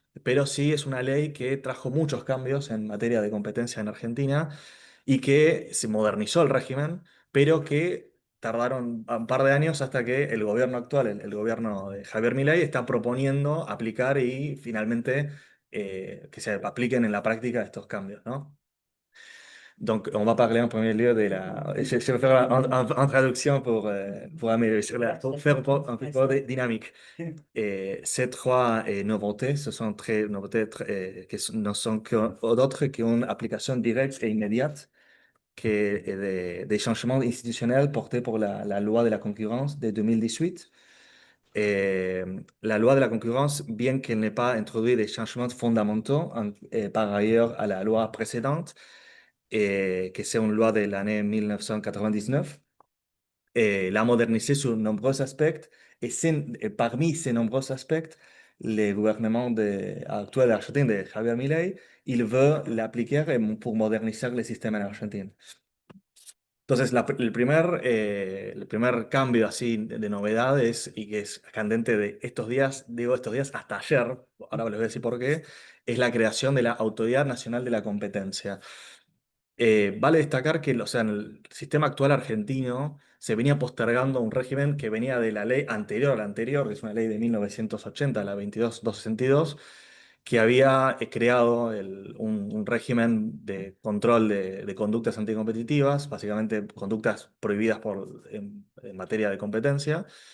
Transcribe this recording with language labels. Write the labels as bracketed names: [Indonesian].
[Spanish] pero sí es una ley que trajo muchos cambios en materia de competencia en Argentina y que se modernizó el régimen, pero que tardaron un par de años hasta que el gobierno actual, el gobierno de Javier Milei, está proponiendo aplicar y finalmente que se apliquen en la práctica estos cambios, ¿no? [French] Donc, on va parler en premier lieu de la. Je vais faire en traduction pour améliorer, pour faire un peu de dynamique. Ces trois nouveautés, ce sont très nouveautés ne sont que d'autres qui ont une application directe et immédiate que des changements institutionnels portés pour la loi de la concurrence de 2018. La loi de la concurrence, bien qu'elle n'ait pas introduit des changements fondamentaux par ailleurs à la loi précédente, que c'est une loi de l'année 1999, l'a modernisée sur nombreux aspects. Et parmi ces nombreux aspects, le gouvernement actuel argentin de Javier Milei, il veut l'appliquer pour moderniser le système en Argentine. [Spanish] Entonces, el primer cambio así de novedades y que es candente de estos días, digo estos días hasta ayer, ahora les voy a decir por qué, es la creación de la Autoridad Nacional de la Competencia. Vale destacar que, o sea, en el sistema actual argentino se venía postergando un régimen que venía de la ley anterior a la anterior, que es una ley de 1980, la 22262, que había creado un régimen de control de conductas anticompetitivas, básicamente conductas prohibidas en materia de competencia,